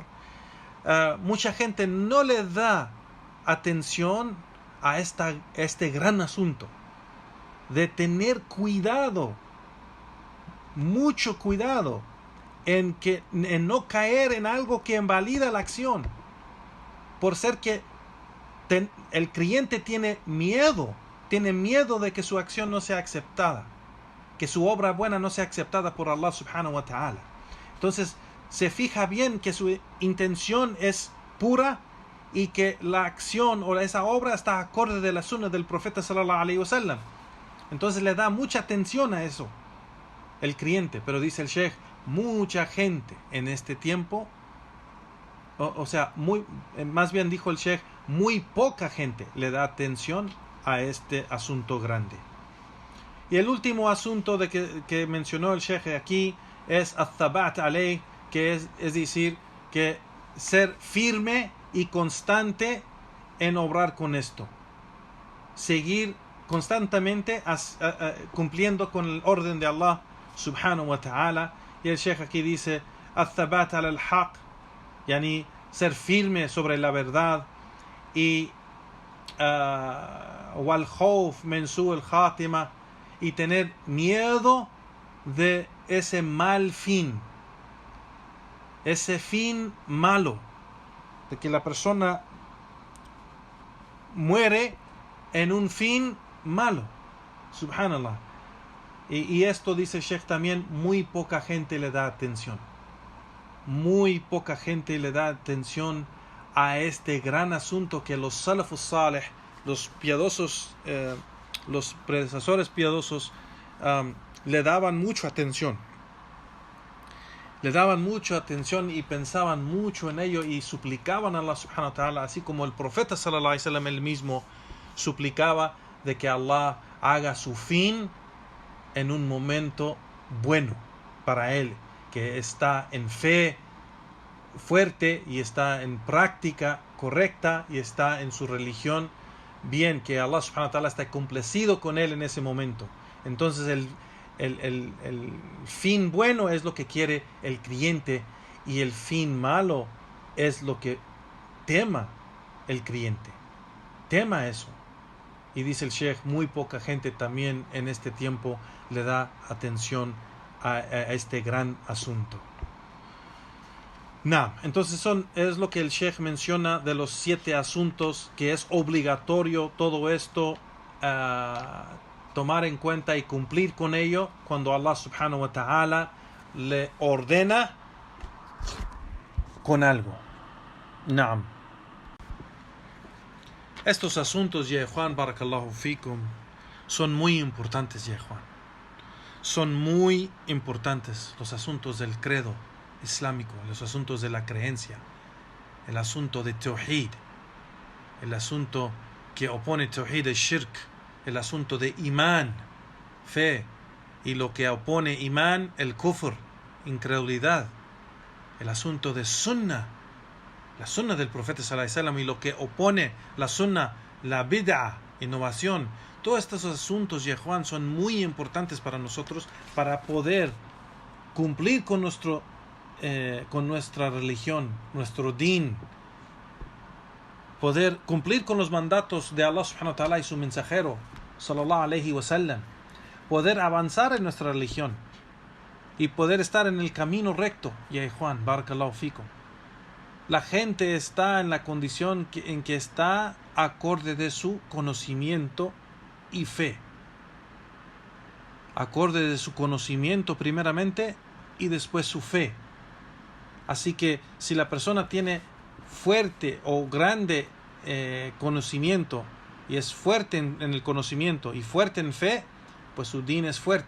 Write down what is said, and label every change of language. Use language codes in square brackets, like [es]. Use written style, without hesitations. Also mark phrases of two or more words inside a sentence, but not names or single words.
[es] Mucha gente no le da atención a este gran asunto de tener cuidado, mucho cuidado, en no caer en algo que invalida la acción, por ser que el creyente tiene miedo de que su acción no sea aceptada, que su obra buena no sea aceptada por [ar] الله سبحانه وتعالى. [es] Entonces se fija bien que su intención es pura y que la acción o esa obra está acorde de la sunna del profeta [ar] صلى الله عليه وسلم. [es] Entonces le da mucha atención a eso el creyente. Pero dice el Sheikh, mucha gente en este tiempo, más bien dijo el Sheikh, muy poca gente le da atención a este asunto grande. Y el último asunto que mencionó el Sheikh aquí es [ar] الثبات عليه, [es] que es decir, que ser firme y constante en obrar con esto, seguir constantemente cumpliendo con el orden de [ar] الله سبحانه وتعالى. [es] Y el Sheikh aquí dice [ar] الثبات الحق, [es] yani ser firme sobre la verdad, y [ar] والخوف من سوء الخاتمة, [es] y tener miedo de ese mal fin, ese fin malo, de que la persona muere en un fin malo. Subhanallah. Y esto, dice el Sheikh también, muy poca gente le da atención. Muy poca gente le da atención a este gran asunto que los [ar] السلف الصالح, [es] los piadosos, los predecesores piadosos, le daban mucha atención. Le daban mucha atención y pensaban mucho en ello y suplicaban a [ar] الله سبحانه وتعالى, [es] así como el profeta [ar] صلى الله عليه وسلم [es] él mismo suplicaba de que Allah haga su fin en un momento bueno para él, que está en fe fuerte y está en práctica correcta y está en su religión bien, que [ar] الله سبحانه وتعالى [es] está complacido con él en ese momento. Entonces el fin bueno es lo que quiere el creyente y el fin malo es lo que tema el creyente. Tema eso. Y dice el Sheikh, muy poca gente también en este tiempo le da atención a este gran asunto. Entonces es lo que el Sheikh menciona de los 7 asuntos que es obligatorio todo esto tomar en cuenta y cumplir con ello cuando [ar] الله سبحانه وتعالى [es] le ordena con algo. Estos asuntos, ya Juan, [ar] بارك الله فيكم, [es] son muy importantes, ya Juan. Son muy importantes los asuntos del credo islámico, los asuntos de la creencia, el asunto de tawhid, el asunto que opone tawhid al shirk, el asunto de imán, fe, y lo que opone imán, el kufr, incredulidad, el asunto de sunnah, la sunnah del profeta [ar] صلى الله عليه وسلم, [es] y lo que opone la sunnah, la bid'ah, innovación. Todos estos asuntos, ya Juan, son muy importantes para nosotros para poder cumplir con nuestra religión, nuestro din, poder cumplir con los mandatos de [ar] الله سبحانه وتعالى [es] y su mensajero [ar] صلى الله عليه وسلم, [es] poder avanzar en nuestra religión y poder estar en el camino recto. Ya Juan, [ar] بارك الله فيكم. [es] La gente está en la condición en que está acorde de su conocimiento y fe, acorde de su conocimiento primeramente y después su fe. Así que si la persona tiene fuerte o grande conocimiento y es fuerte en el conocimiento y fuerte en fe, pues su din es fuerte.